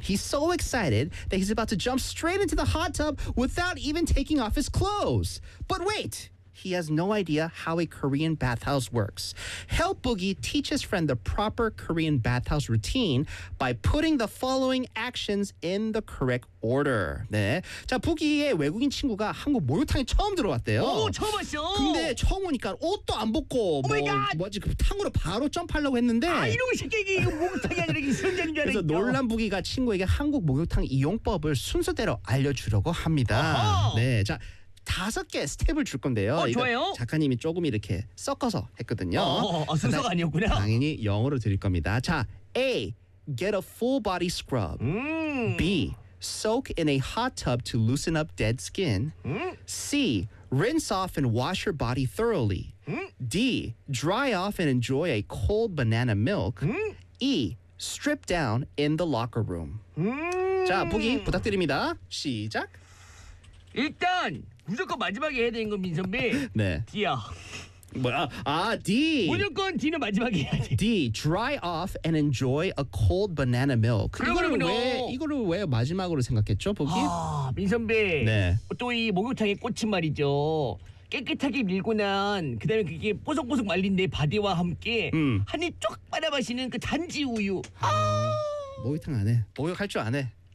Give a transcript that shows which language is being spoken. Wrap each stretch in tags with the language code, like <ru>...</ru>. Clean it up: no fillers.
<en>He's so excited that he's about to jump straight into the hot tub without even taking off his clothes. But wait! He has no idea how a Korean bathhouse works. Help Boogie teach his friend the proper Korean bathhouse routine by putting the following actions in the correct order.</en> <ko>네. 자, 부기의 외국인 친구가 한국 목욕탕에 처음 들어왔대요. 오, 처음 왔어. 근데 처음 오니까 옷도 안 벗고 뭐지? 그 탕으로 바로 점프하려고 했는데 아, 이런 새끼 이거 목욕탕이 아니라 이게 선전인 줄 알았죠. 그래서 놀란 부기가 친구에게 한국 목욕탕 이용법을 순서대로 알려주려고 합니다. 어허. 네. 자, 다섯 개 스텝을 줄 건데요. 어, 좋아요. 작가님이 조금 이렇게 섞어서 했거든요. 순서가 아니었구나. 당연히 영어로 드릴 겁니다.</ko> <en>자, A. Get a full body scrub. B. Soak in a hot tub to loosen up dead skin. C. Rinse off and wash your body thoroughly. D. Dry off and enjoy a cold banana milk. E. Strip down in the locker room.</en> <ko>자, 보기 부탁드립니다. 시작. 일단 무조건 마지막에 해야 되는 건 민선배. 네. D야. 뭐야? 아, D. 무조건 D는 마지막에 해야 돼. D.</ko> <en>Dry off and enjoy a cold banana milk.</en> <ko>이거를 왜 마지막으로 생각했죠, 보기? 아, 민선배. 네. 또 이 목욕탕에 꽂힌 말이죠. 깨끗하게 밀고 난 그다음에 그게 뽀송뽀송 말린 내 바디와 함께 한 입 쪽 받아 마시는 그 단지 우유. 아. 목욕탕 안 해. 목욕할 줄 안 해.</ko>